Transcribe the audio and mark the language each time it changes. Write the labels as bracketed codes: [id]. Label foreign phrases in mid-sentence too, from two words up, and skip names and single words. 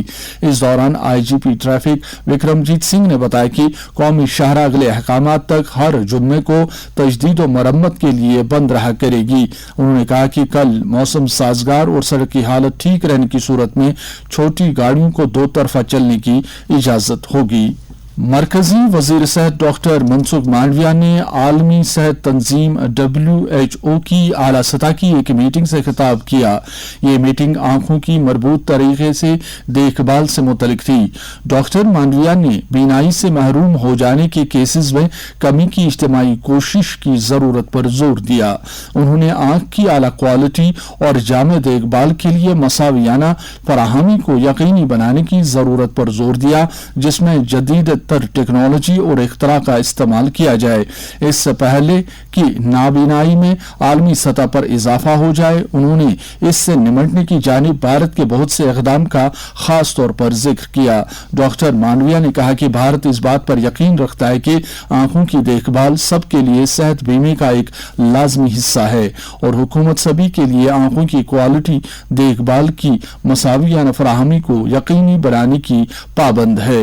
[ur] اس دوران IGP ٹریفک وکرمجیت سنگھ نے بتایا کہ قومی شاہراہ اگلے احکامات تک ہر جمعے کو تجدید و مرمت کے لیے بند رہا کرے گی۔ انہوں نے کہا کہ کل موسم سازگار اور سڑک کی حالت ٹھیک رہنے کی صورت میں چھوٹی گاڑیوں کو دو طرفہ چلنے کی اجازت ہوگی۔ مرکزی وزیر صحت ڈاکٹر منسکھ مانڈویا نے عالمی صحت تنظیم WHO کی اعلیٰ سطح کی ایک میٹنگ سے خطاب کیا۔ یہ میٹنگ آنکھوں کی مربوط طریقے سے دیکھ بھال سے متعلق تھی۔ ڈاکٹر مانڈویا نے بینائی سے محروم ہو جانے کے کیسز میں کمی کی اجتماعی کوشش کی ضرورت پر زور دیا۔ انہوں نے آنکھ کی اعلیٰ کوالٹی اور جامع دیکھ بھال کے لیے مساویانہ فراہمی کو یقینی بنانے کی ضرورت پر زور دیا، جس میں جدید بہتر ٹیکنالوجی اور اختراع کا استعمال کیا جائے. اس سے پہلے کہ نابینائی میں عالمی سطح پر اضافہ ہو جائے، انہوں نے اس سے نمٹنے کی جانب بھارت کے بہت سے اقدام کا خاص طور پر ذکر کیا. ڈاکٹر مانڈویا نے کہا کہ بھارت اس بات پر یقین رکھتا ہے کہ آنکھوں کی دیکھ بھال سب کے لیے صحت بیمے کا ایک لازمی حصہ ہے اور حکومت سبھی کے لیے آنکھوں کی کوالٹی دیکھ بھال کی مساویانہ فراہمی کو یقینی بنانے کی پابند ہے.